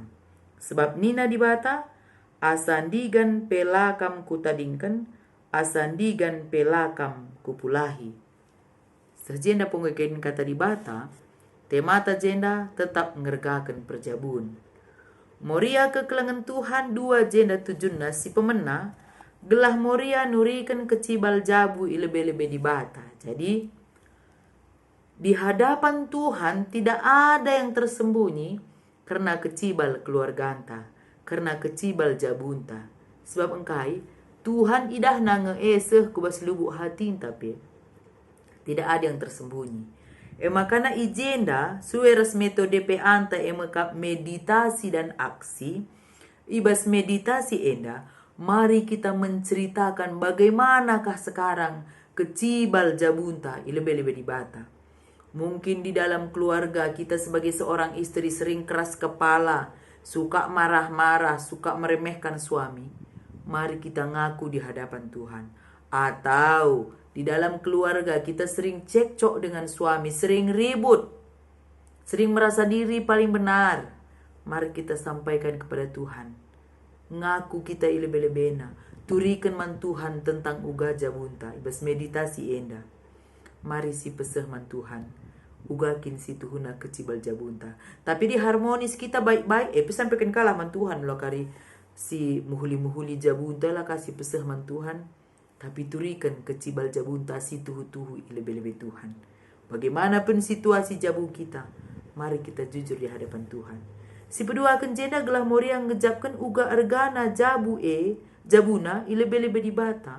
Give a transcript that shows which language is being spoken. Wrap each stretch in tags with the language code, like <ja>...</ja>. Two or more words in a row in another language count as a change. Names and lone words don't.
<btx>Sebab nina di bata, asandigan pelakam kutadingken, asandigan pelakam kupulahi. Sejenda pengekin kata di bata, temata jenda tetap ngergakan perjabun. Moria kekelengan Tuhan dua jenda tujunna si pemena, gelah moria nurikan kecibal jabu ilebe-lebe di bata.</btx> <id>Jadi, di hadapan Tuhan tidak ada yang tersembunyi karena kecibal keluarga anta, karena</id> <btx>kecibal jabunta.</btx> <id>Sebab engkai, Tuhan idah nangeeseh kubas lubuk hati tapi tidak ada yang tersembunyi.</id> <btx>Makana ijenda sueras metode pe anta emakap</btx> <id>meditasi dan aksi.</id> <btx>Ibas meditasi enda,</btx> <id>mari kita menceritakan bagaimanakah sekarang</id> <btx>kecibal jabunta ilebe-lebe di bata.</btx> <id>Mungkin di dalam keluarga kita sebagai seorang istri sering keras kepala, suka marah-marah, suka meremehkan suami. Mari kita ngaku di hadapan Tuhan. Atau di dalam keluarga kita sering cekcok dengan suami, sering ribut, sering merasa diri paling benar. Mari kita sampaikan kepada Tuhan.</id> <btx>Ngaku kita ilebe-lebena, turikan man Tuhan tentang uga jabunta, ibas meditasi enda. Mari si peseh man Tuhan, ugakin si tuhuna kecibal jabunta. Tapi di harmonis kita baik-baik, sampaikan kalah man Tuhan lo kari si muhuli-muhuli jabunta lah kasih peseh man Tuhan. Tapi turikan kecibal jabunta si tuhu-tuhu ilebe-lebe Tuhan.</btx> <id>Bagaimanapun situasi jabu kita, mari kita jujur di hadapan Tuhan.</id> <btx>Si pedua akan jenda gelah moria ngejapkan uga argana jabuna ilebe-lebe di bata.</btx>